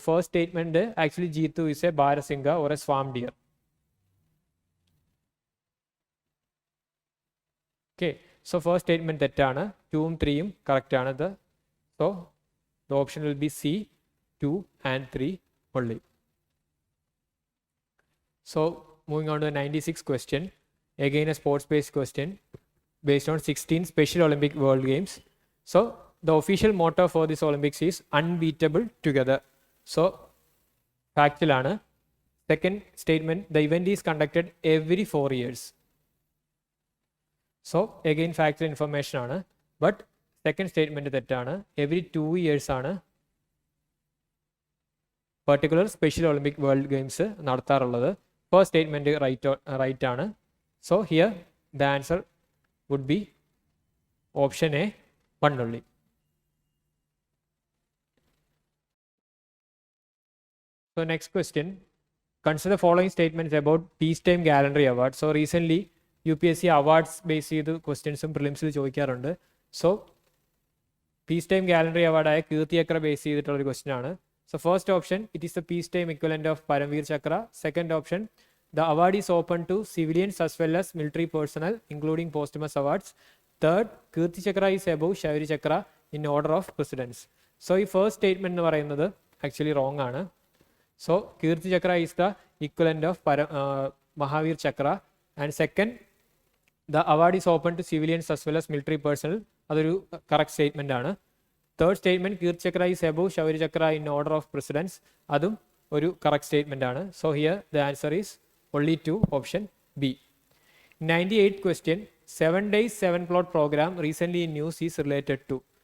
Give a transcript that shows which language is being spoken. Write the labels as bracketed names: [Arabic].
[English] First statement actually Jeetu is a barasingha or a swamp deer. Okay, so first statement [Malayalam] തെറ്റാണ്. 2ഉം 3ഉം കറക്റ്റാണ്. [English] So the option will be C, 2 and 3 only. So moving on to the 96th question, again a sports based question based on 16 Special Olympic World Games. So the official motto for this Olympics is unbeatable together. So factual ആണ്. Second statement, the event is conducted every 4 years. So again factual information ആണ്. But second statement തെറ്റാണ്. [Malayalam] Every 2 years ആണ് particular special Olympic world games നടത്താറുള്ളത്. [English] First statement right ആണ്. So here the answer would be option A, 1 only. So next question, consider the following statements about Peacetime Gallantry Award. [Malayalam] So recently UPSC awards base ചെയ്ത് ക്വസ്റ്റ്യൻസും പ്രിലിംസിൽ ചോദിക്കാറുണ്ട്. So Peacetime Gallantry Award ആയ കീർത്തി ചക്ര base ചെയ്തിട്ടുള്ളൊരു question ആണ്. [English] So first option, it is the peacetime equivalent of Paramveer Chakra. Second option, the award is open to civilians as well as military personnel, including posthumous awards. Third, Kirti Chakra is above Shauri Chakra in order of precedence. So ഈ first statement എന്ന് പറയുന്നത് actually wrong ആണ്. So Kirti Chakra is the equivalent of Mahavir Chakra. And second, the award is open to civilians as well as military personnel. അതൊരു correct statement ആണ്. Third statement Kirti Chakra is above Shaurya Chakra in order of precedence, [Malayalam] അതും ഒരു correct statement ആണ്. [English] So here the answer is only 2, option B. 98th question, 7 days 7 plot program recently in news is related to.